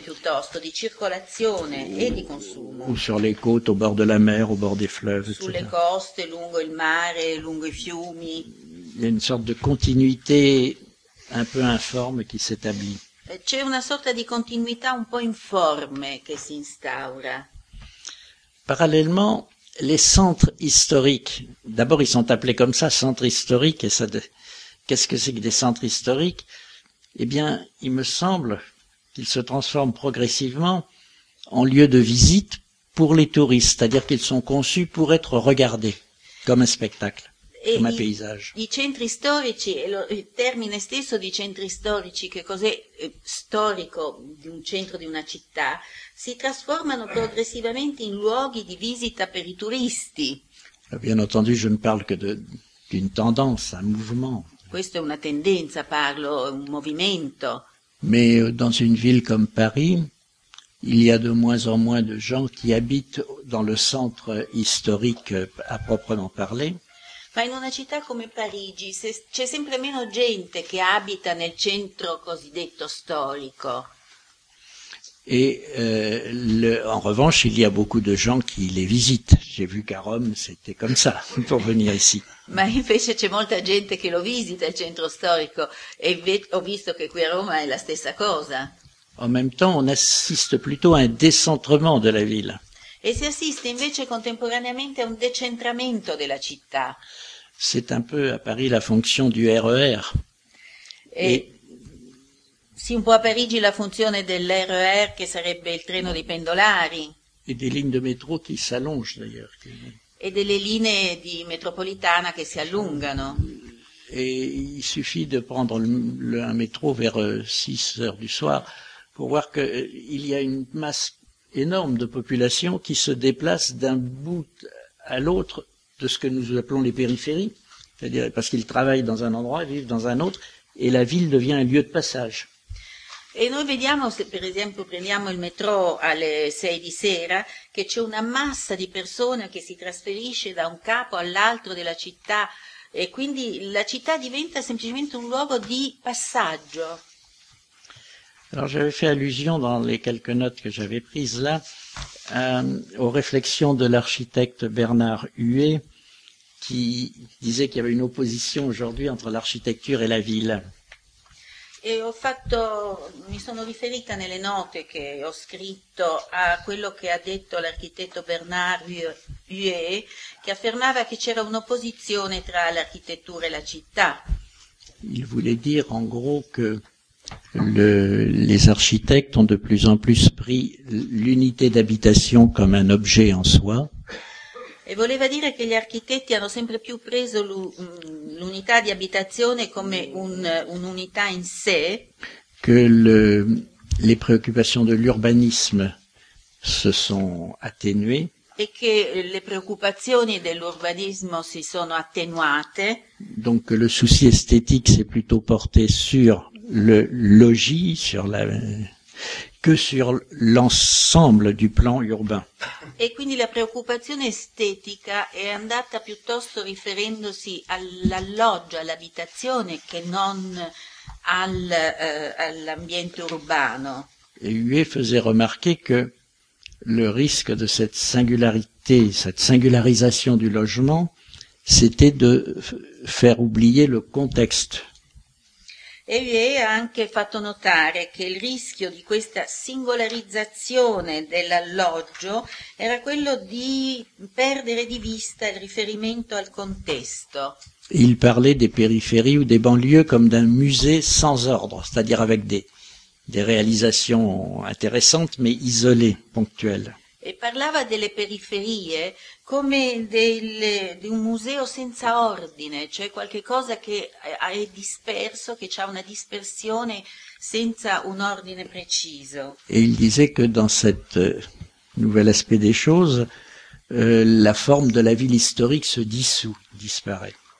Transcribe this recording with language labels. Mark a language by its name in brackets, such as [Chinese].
[Italian] Piuttosto, di circolazione [French] ou, et [Italian] di consumo. [French] Ou sur les côtes, au bord de la mer, au bord des fleuves, etc. [Italian] Sulle coste, lungo il mare, lungo i fiumi. [French] Il y a une sorte de continuité un peu informe qui s'établit. [Italian] C'è una sorta di continuità un po' informe che si instaura. [French] Parallèlement, les centres historiques, d'abord ils sont appelés comme ça, centres historiques, et ça, qu'est-ce que c'est que des centres historiques? Eh bien, il me semble qu'ils se transforment progressivement en lieu de visite pour les touristes, c'est-à-dire qu'ils sont conçus pour être regardés comme un spectacle. [Italian] come paesaggio. I centri storici, e il termine stesso di centri storici, che cos'è storico di un centro di una città, si trasformano progressivamente in luoghi di visita per i turisti. [French] Bien entendu, je ne parle que d'une tendance, un mouvement. [Italian] Questo è una tendenza, parlo, un movimento. [French] Mais dans une ville comme Paris, il y a de moins en moins de gens qui habitent dans le centre historique à proprement parler. [Italian] Ma in una città come Parigi c'è sempre meno gente che abita nel centro cosiddetto storico. [French] Et en revanche, il y a beaucoup de gens qui les visitent. J'ai vu qu'à Rome c'était comme ça pour venir ici. [Italian] Ma invece c'è molta gente che lo visita il centro storico e ho visto che qui a Roma è la stessa cosa. [French] En même temps, on assiste plutôt à un décentrement de la ville. [Italian] Et si assiste invece contemporaneamente a un decentramento della città. [French] C'est un peu à Paris la fonction du RER. [Italian] Et si un po' a Parigi la funzione dell'RER, che sarebbe il treno dei pendolari. [French] Et des lignes de métro qui s'allongent d'ailleurs. [Italian] E delle linee di metropolitana che si allungano. [French] Et il suffit de prendre un métro vers 6 heures du soir. Pour voir qu'il y a une masse énorme de population qui se déplace d'un bout à l'autre de ce que nous appelons les périphéries, c'est-à-dire parce qu'ils travaillent dans un endroit, vivent dans un autre, et la ville devient un lieu de passage. Et nous voyons, par exemple, [Italian] prendiamo il métro alle 6 di sera, che c'è una massa di persone che si trasferisce da un capo all'altro della città, e quindi la città diventa semplicemente un luogo di passaggio. [French] Alors j'avais fait allusion dans les quelques notes que j'avais prises là aux réflexions de l'architecte Bernard Huet qui disait qu'il y avait une opposition aujourd'hui entre l'architecture et la ville. [Italian] Et ho fatto, mi sono riferita nelle note che ho scritto a quello che ha detto l'architetto Bernard Huet, che affermava che c'era un'opposizione tra l'architettura e la città. [French] Il voulait dire en gros que les architectes ont de plus en plus pris l'unité d'habitation comme un objet en soi. [Italian] E voleva dire che gli architetti hanno sempre più preso l'unità di abitazione come un'unità in sé. [French] Que les préoccupations de l'urbanisme se sont atténuées. [Italian] E che le preoccupazioni dell'urbanismo si sono attenuate. [French] Donc le souci esthétique s'est plutôt porté sur le logis sur la que sur l'ensemble du plan urbain. [Italian] E quindi la preoccupazione estetica è andata piuttosto riferendosi all'alloggio, all'abitazione, che non all'ambiente urbano. [French] Et Huet faisait remarquer que le risque de cette singularité, cette singularisation du logement, c'était de faire oublier le contexte. [Italian] E lui ha anche fatto notare che il rischio di questa singolarizzazione dell'alloggio era quello di perdere di vista il riferimento al contesto. [French] Il parlait des périphéries ou des banlieues comme d'un musée sans ordre, c'est-à-dire avec des réalisations intéressantes mais isolées, ponctuelles. [Italian] E parlava delle periferie come di un museo senza ordine, cioè qualche cosa che è disperso, che c'ha una dispersione senza un ordine preciso. [French] E il disait que dans cette nouvel aspect des choses, la forme de la ville historique se dissout, disparaît.